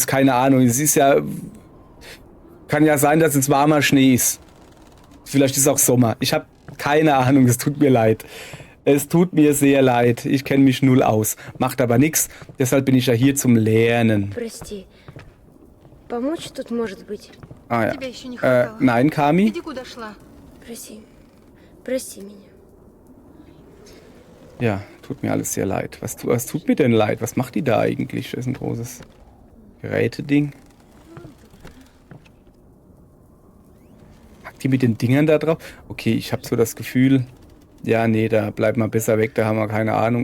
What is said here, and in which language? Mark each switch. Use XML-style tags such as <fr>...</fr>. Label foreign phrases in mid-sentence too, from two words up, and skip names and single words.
<de>Keine Ahnung. Es ist ja... Kann ja sein, dass es warmer Schnee ist. Vielleicht ist es auch Sommer. Ich habe keine Ahnung. Es tut mir leid. Es tut mir sehr leid. Ich kenne mich null aus. Macht aber nichts. Deshalb bin ich ja hier zum Lernen.</de> <ru>Прости. помочь тут, может быть?</ru> <de>Ah ja.</de> <ru>Тебя еще не хватало.</ru> <de>Nein, Kami.</de> <ru>Иди куда шла. Прости. Прости меня.</ru> <de>Ja, tut mir alles sehr leid. Was tut mir denn leid? Was macht die da eigentlich? Das ist ein großes Geräteding. Packt die mit den Dingern da drauf? Okay, ich habe so das Gefühl... Ja, nee, da bleibt mal besser weg. Da haben wir keine Ahnung.</de>